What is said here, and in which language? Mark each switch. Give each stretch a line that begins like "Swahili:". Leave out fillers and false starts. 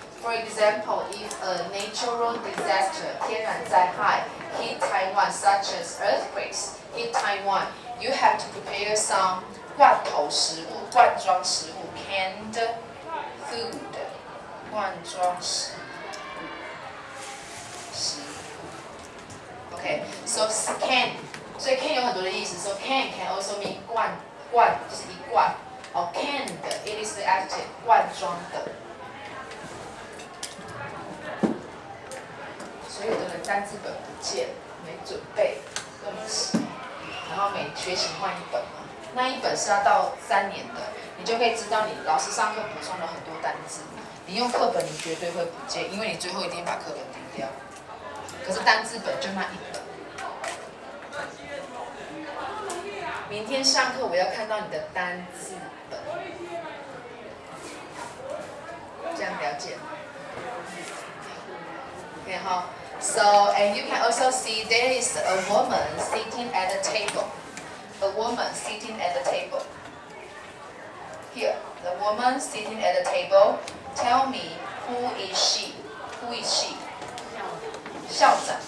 English: For example, if a natural disaster, 天然灾害 hit Taiwan, such as earthquakes hit Taiwan, you have to prepare some 罐头食物、罐装食物 canned food, 罐装食物。 Okay, so can, 所以 can 有很多的意思。 So can also mean 罐就是一罐。哦 ，canned, it is the adjective 罐装的。
Chinese: 所以有的人单字本不见，没准备，对不起。然后每学期换一本嘛，那一本是要到3年的，你就可以知道你老师上课补充了很多单字。你用课本你绝对会不见，因为你最后一定把课本丢掉。可是单字本就那一本。明天上课我要看到你的单字本，这样了解吗？
English: 然后 So, and you can also see there is a woman sitting at the table. A woman sitting at the table. Here, the woman sitting at the table. Tell me, who is she? Who is she? 校长。